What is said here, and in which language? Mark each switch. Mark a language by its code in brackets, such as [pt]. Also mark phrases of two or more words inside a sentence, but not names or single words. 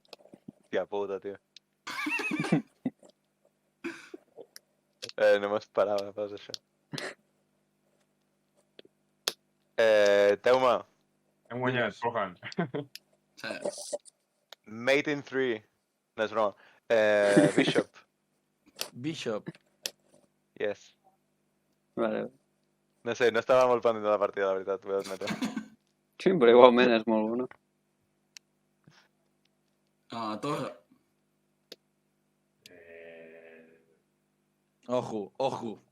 [ca] Tia puta, tio. No m'esperava pas això. Teuma, Hem guanyat, Fulhan. Sí. [en] mate in [ca] 3. No és broma. Bishop, Bishop. yes. Vale. No sé, no estava molt pendent de la partida, la veritat, ho he d'admetre. Sí, però igualment és molt bona. Torra. Ojo.